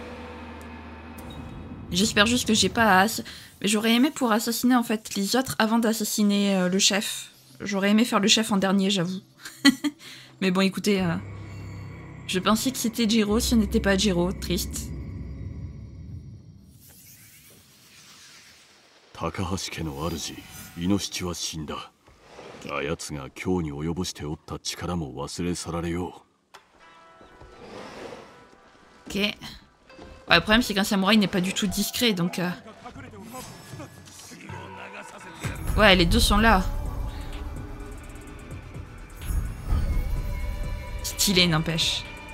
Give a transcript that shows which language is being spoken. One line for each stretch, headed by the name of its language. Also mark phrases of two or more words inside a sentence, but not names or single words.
French: J'espère juste que j'ai pas à... Mais j'aurais aimé pour assassiner en fait les autres avant d'assassiner le chef. J'aurais aimé faire le chef en dernier, j'avoue. Mais bon, écoutez, je pensais que c'était Jiro, ce n'était pas Jiro, triste.
Japanese: 高橋の主、猪七は死んだ. 奴が京に及ぼしておった力も忘れ去られよう.
French: Ok. Ouais, le problème c'est qu'un samouraï n'est pas du tout discret, donc... Ouais, les deux sont là. Stylé, n'empêche.